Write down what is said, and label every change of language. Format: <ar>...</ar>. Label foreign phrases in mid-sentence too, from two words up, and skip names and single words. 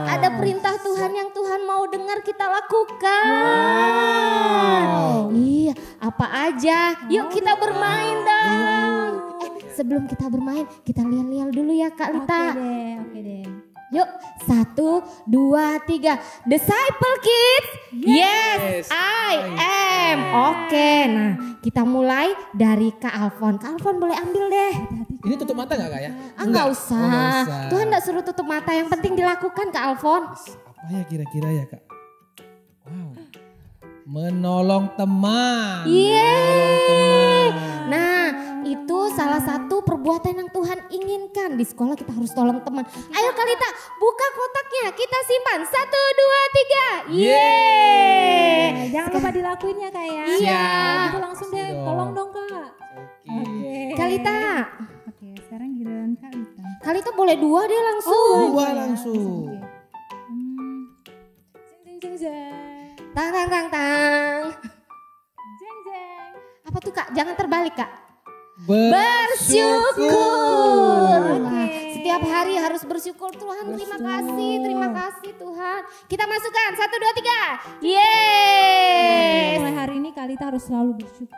<id>Ada perintah Tuhan yang Tuhan mau dengar kita lakukan. Wow. Iya, apa aja? Yuk kita bermain dong. Sebelum kita bermain, kita lihat-lihat dulu ya Kak Lita. Oke deh. Yuk, 1, 2, 3.</id> <en>Disciple kids. Yes, I am.</en> <id>Oke, nah kita mulai dari Kak Alphonse. Kak Alphonse boleh ambil deh. Ini tutup mata gak Kak ya? Enggak Oh, usah. nggak usah. Tuhan enggak suruh tutup mata, yang penting dilakukan Kak Alphonse. Apa ya kira-kira ya Kak? Wow. Menolong teman. Yeay. Nah, itu salah satu perbuatan yang Tuhan inginkan. Di sekolah kita harus tolong teman. Ayo Kalita, buka kotaknya. Kita simpan. 1, 2, 3. Yeay. Jangan lupa dilakuin ya Kak ya. Iya. Itu langsung deh, tolong dong Kak. Oke. Kalita. Oke, sekarang giliran Kak Lita. Kalita boleh 2 deh langsung. Dua langsung. Jeng jeng jeng. Tang tang tang tang. Jeng jeng. Apa tuh Kak? Jangan terbalik Kak. Bersyukur. Nah, setiap hari harus bersyukur. Tuhan terima kasih Tuhan. Kita masukkan 1, 2, 3. Yeay. Mulai hari ini Kalita harus selalu bersyukur.</id>